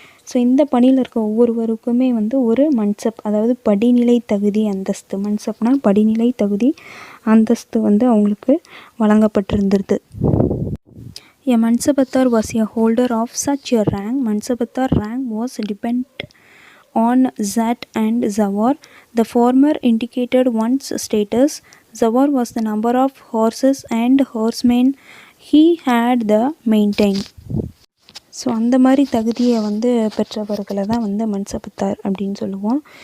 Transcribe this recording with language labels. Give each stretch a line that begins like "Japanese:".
Tamil: So இந்த பணியில் இருக்க ஒவ்வொருவருக்குமே வந்து ஒரு மன்சப், அதாவது படிநிலை தகுதி அந்தஸ்து, மன்சப்னா படிநிலை தகுதி அந்தஸ்து வந்து அவங்களுக்கு வழங்கப்பட்டிருந்தது.
English: A Mansabatar was a holder of such a rank. Mansabatar rank was dependent on Zat and Zawar. The former indicated one's status. Zawar was the number of horses and horsemen he had the maintained.
Tamil: So அந்த மாதிரி தகுதியை வந்து பெற்றவர்களை தான் வந்து மன்சபத்தார் அப்படின்னு சொல்லுவோம்.